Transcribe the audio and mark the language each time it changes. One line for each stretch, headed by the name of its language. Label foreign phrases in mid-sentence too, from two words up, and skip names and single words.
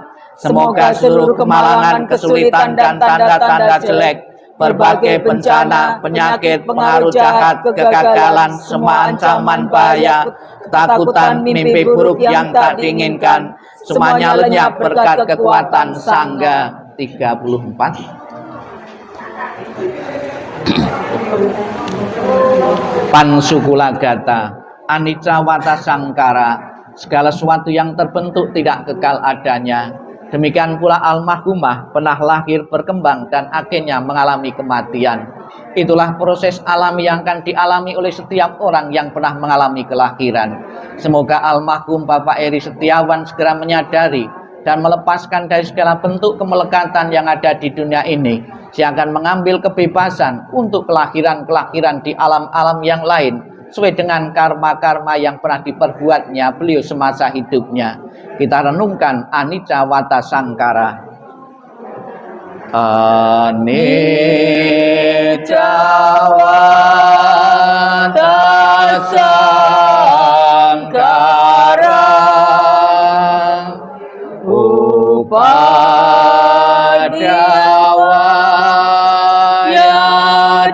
Indonesian: Semoga seluruh kemalangan, kesulitan dan tanda-tanda jelek, berbagai bencana, penyakit, pengaruh jahat, kegagalan, semua ancaman bahaya, ketakutan, mimpi buruk yang tak diinginkan, semuanya lenyap berkat kekuatan Sangha. 34.
Pali: Pansukulagata, anicca wata sangkara,
Indonesian: segala sesuatu yang terbentuk tidak kekal adanya. Demikian pula almarhumah pernah lahir, berkembang dan akhirnya mengalami kematian. Itulah proses alami yang akan dialami oleh setiap orang yang pernah mengalami kelahiran. Semoga almarhum Bapak Eri Setiawan segera menyadari dan melepaskan dari segala bentuk kemelekatan yang ada di dunia ini. Dia akan mengambil kebebasan untuk kelahiran-kelahiran di alam-alam yang lain, sesuai dengan karma-karma yang pernah diperbuatnya beliau semasa hidupnya. Kita renungkan
Pali: anicca wata sangkara. Anicca wata sangkara, upadawaya